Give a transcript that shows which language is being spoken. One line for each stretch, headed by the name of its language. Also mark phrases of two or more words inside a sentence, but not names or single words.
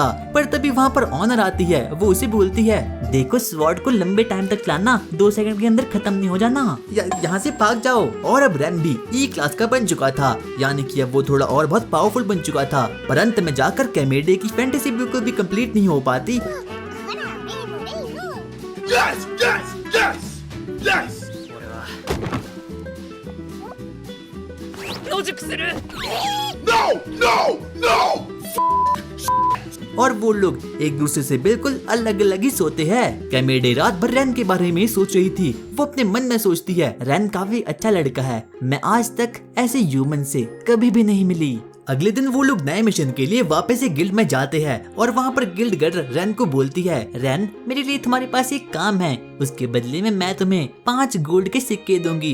Hindi: पर तभी वहाँ पर ऑनर आती है। वो उसे बोलती है, देखो स्वॉर्ड को लंबे टाइम तक चलाना, 2 सेकंड के अंदर खत्म नहीं हो जाना, यहाँ से भाग जाओ। और अब रैन भी ई क्लास का बन चुका था, यानी कि अब वो थोड़ा और बहुत पावरफुल बन चुका था। पर अंत में जाकर कैमेडो की फैंटेसी बिल्कुल भी कंप्लीट नहीं हो पाती।
English: Yes! Yes! Yes! Yes!
Japanese: 野宿する
English: No! No! No!
Hindi: और वो लोग एक दूसरे से बिल्कुल अलग अलग ही सोते हैं। कैमेडो रात भर रैन के बारे में सोच रही थी। वो अपने मन में सोचती है, रैन काफी अच्छा लड़का है, मैं आज तक ऐसे ह्यूमन से कभी भी नहीं मिली। अगले दिन वो लोग नए मिशन के लिए वापस से गिल्ड में जाते हैं और वहाँ पर गिल्ड गर्ल रैन को बोलती है, रैन, मेरे लिए तुम्हारे पास एक काम है, उसके बदले में मैं तुम्हें 5 गोल्ड के सिक्के दूंगी।